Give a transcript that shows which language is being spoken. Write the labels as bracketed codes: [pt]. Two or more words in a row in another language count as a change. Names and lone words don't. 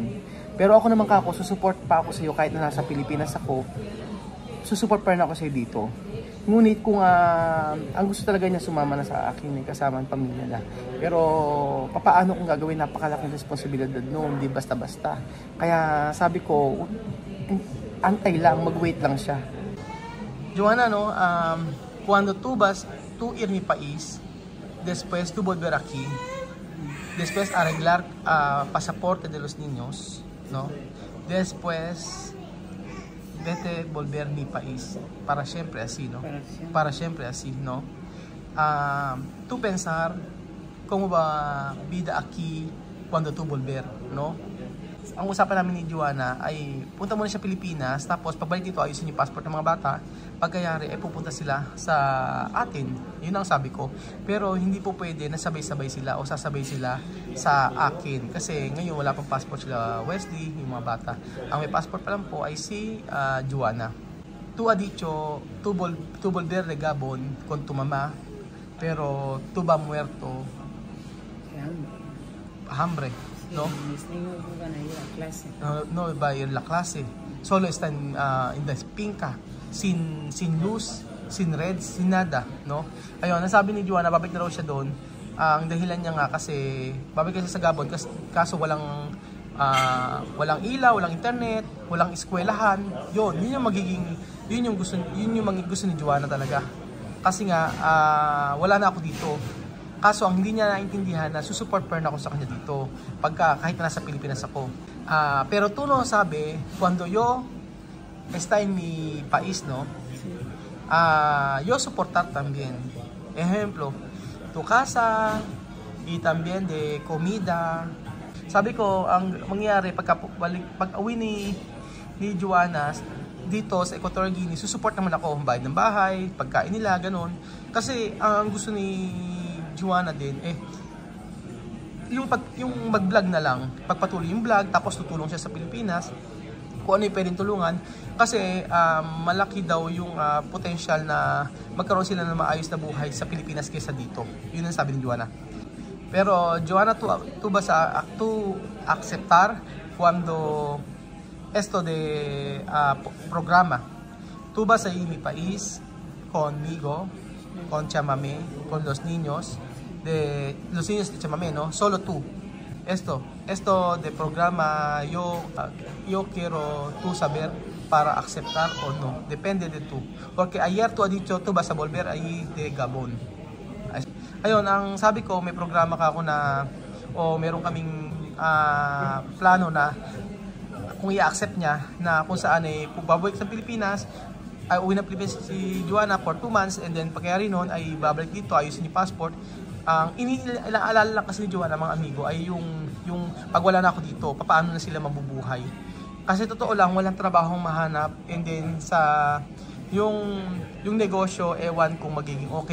[tl] Pero ako naman susupport pa ako sa iyo kahit na nasa Pilipinas ako, susupport pa rin ako sa iyo dito. Ngunit kung ang gusto talaga niya sumama na sa akin, kasama ang pamilya na. Pero papaano kung gagawin, napakalaking responsibilidad noon, hindi basta-basta. Kaya sabi ko, antay lang, mag-wait lang siya. [es] Joanna, no, cuando tú ir mi país, después tú volver aquí, después arreglar pasaporte de los niños, no, después vete volver mi país para siempre así, ¿no? Para siempre así, ¿no? Tú pensar cómo va vida aquí cuando tú volver, ¿no? [tl] Ang usapan namin ni Joanna ay punta muna siya Pilipinas, tapos pagbalik dito ayusin yung passport ng mga bata. Pagkayari ay pupunta sila sa atin. Yun ang sabi ko. Pero hindi po pwede na sabay-sabay sila o sasabay sila sa akin. Kasi ngayon wala pang passport sila Wesley, yung mga bata. Ang may passport pa lang po ay si Joanna. [es] Tu ha dicho, tu volver de Gabon con tu mamá, pero tu va muerto hambre. No? Mis niños no van a ir a clase. No va a ir a la clase. Solo está en the finca, sin luz, sin red, sin nada, no? [tl] Ayun, nasabi ni Joanna, babalik na raw siya doon. Ang dahilan niya nga kasi babalik siya sa Gabon kaso walang ilaw, walang internet, walang eskwelahan. Yun yung gusto ni Joanna talaga. Kasi nga wala na ako dito. Kaso ang hindi niya naintindihan na susupport pa rin ako sa kanya dito kahit na nasa Pilipinas ako. [es] Pero tú no sabe, cuando yo está en mi país, no, yo soportar también. Ejemplo, tu casa y también de comida. [tl] Sabi ko, ang mangyayari pag uwi ni Joanna dito sa Equatorial Guinea, susupport naman ako, bayad ng bahay, pagkain nila, ganun. Kasi ang gusto ni Joanna din yung mag-vlog na lang, pagpatuloy yung vlog, tapos tutulong siya sa Pilipinas kung ano yung pwedeng tulungan kasi malaki daw yung potential na magkaroon sila ng maayos na buhay sa Pilipinas kaysa dito. Yun ang sabi ni Joanna. [es] Pero Joanna, tú vas a aceptar cuando esto de programa, tú vas a ir a mi país conmigo, con Chamamé, con los niños de Chamamé, ¿no? Solo tú. Esto de programa yo quiero tú saber para aceptar o no. Depende de tú. Porque ayer tú has dicho tú vas a volver ahí de Gabon. [tl] Ayun, ang sabi ko, may programa ka ako na meron kaming plano na kung i-accept niya na kung saan babalik sa Pilipinas, ay uwi na Pilipinas si Joanna [en] for 2 months and then [tl] pagkayari noon ay babalik dito, ayusin yung passport. Ang iniaalala lang kasi ni Joanna, mga amigo, ay yung pag wala na ako dito, paano na sila mabubuhay. Kasi totoo lang, walang trabahong mahanap [en] and then [tl] yung negosyo, ewan kung magiging okay.